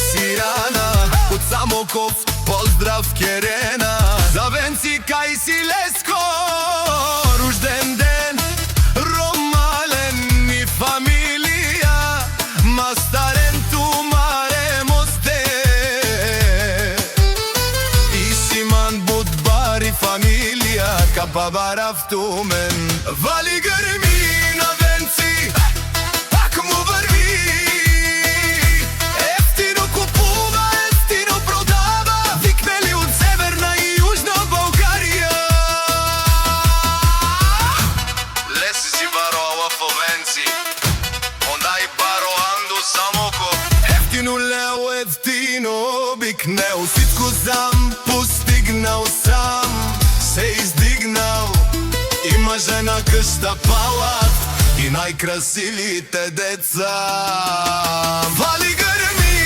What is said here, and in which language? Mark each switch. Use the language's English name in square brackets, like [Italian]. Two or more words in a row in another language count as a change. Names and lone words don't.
[Bulgarian] Сирана, от Самоков поздрав Керена, за Венци, Кайси, Леско, рожден ден, Ромален и фамилия, Мастарен, Тумаре, Мосте, и Симан, Будбар и фамилия, Капабара в Тумен, Вали гърми на Венци, му върви. Ефтино купува, ефтино продава, викнали от Северна и Южна България. [Romany] Леси си баро алафо Венци, ондай баро Андо Самоков. [Bulgarian] Ефтино лео, ефтино обикнел, всичко сам постигнал сам, се издигнал, има жена къща палат и най-красивите деца. Вали гърми